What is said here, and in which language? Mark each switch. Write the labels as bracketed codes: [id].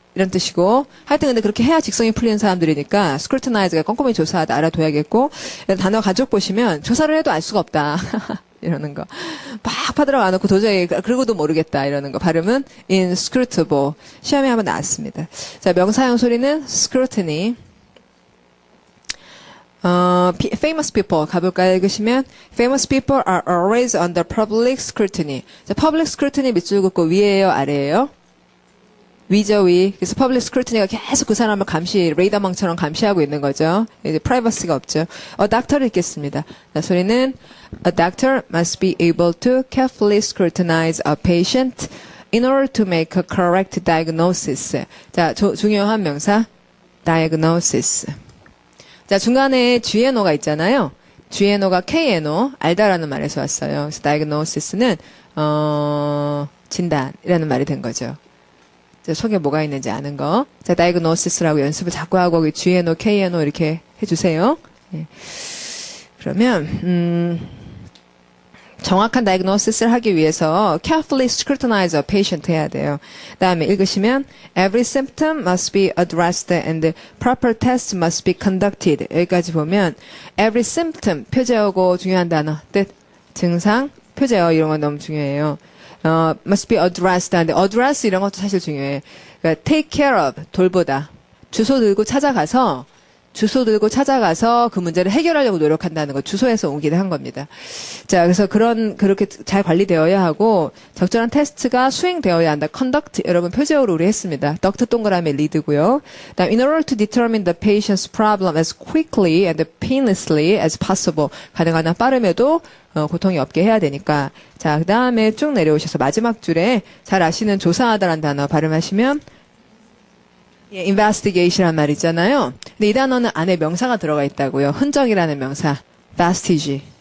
[ko] 이런 뜻이고 하여튼 근데 그렇게 해야 직성이 풀리는 사람들이니까 scrutinize가 꼼꼼히 조사하다 알아둬야겠고 단어 가족 보시면 조사를 해도 알 수가 없다. 이러는 거. 막 파들어가 놓고 도저히 그러고도 모르겠다 이러는 거. 발음은 inscrutable. 시험에 한번 나왔습니다. 자, 명사형 소리는 scrutiny. [en] famous people [ko] 가볼까요? 읽으시면 [en] famous people are always under public scrutiny. [ko] 자, public scrutiny 밑줄 긋고 위에요, 아래에요? 위죠, 위. 그래서 public scrutiny가 계속 그 사람을 레이더망처럼 감시하고 있는 거죠. 이제 privacy가 없죠. doctor를 읽겠습니다. 자, 소리는 [en] a doctor must be able to carefully scrutinize a patient in order to make a correct diagnosis. [ko] 자, 중요한 명사 diagnosis. 자, 중간에 GNO가 있잖아요. GNO가 KNO, 알다라는 말에서 왔어요. 그래서 diagnosis는 진단이라는 말이 된 거죠. 속에 뭐가 있는지 아는 거. 자, diagnosis라고 연습을 자꾸 하고 GNO, KNO 이렇게 해주세요. 네. 그러면 정확한 diagnosis를 하기 위해서 [en] carefully scrutinize a patient [ko] 해야 돼요. 다음에 읽으시면 [en] every symptom must be addressed and proper tests must be conducted. [ko] 여기까지 보면 every symptom 표제어고 중요한 단어 뜻 증상 표제어 이런 건 너무 중요해요. [en] must be addressed [ko] 하는데 address 이런 것도 사실 중요해. 그러니까 [en] take care of [ko] 돌보다 주소 들고 찾아가서 주소 들고 찾아가서 그 문제를 해결하려고 노력한다는 거, 주소에서 오기를 한 겁니다. 자, 그래서 그렇게 잘 관리되어야 하고, 적절한 테스트가 수행되어야 한다. conduct, 여러분 표제어로 우리 했습니다. duct 동그라미 lead고요. [en] 다음, in order to determine the patient's problem as quickly and painlessly as possible. [ko] 가능한 한 빠름에도 고통이 없게 해야 되니까. 자, 그 다음에 쭉 내려오셔서 마지막 줄에 잘 아시는 조사하다라는 단어 발음하시면, 예, investigation이란 말 있잖아요. 근데 이 단어는 안에 명사가 들어가 있다고요. 흔적이라는 명사. vestige.